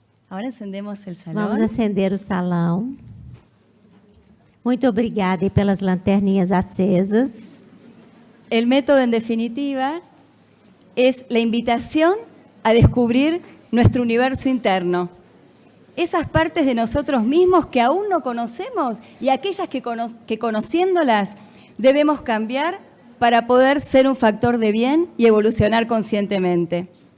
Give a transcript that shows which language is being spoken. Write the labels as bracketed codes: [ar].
[es] Ahora encendemos el salón. [pt] Vamos acender o salão. Muito obrigada aí pelas lanterninhas acesas. [es] El método, en definitiva, es la invitación a descubrir nuestro universo interno. Esas partes de nosotros mismos que aún no conocemos y aquellas que conociéndolas debemos cambiar para poder ser un factor de bien y evolucionar conscientemente.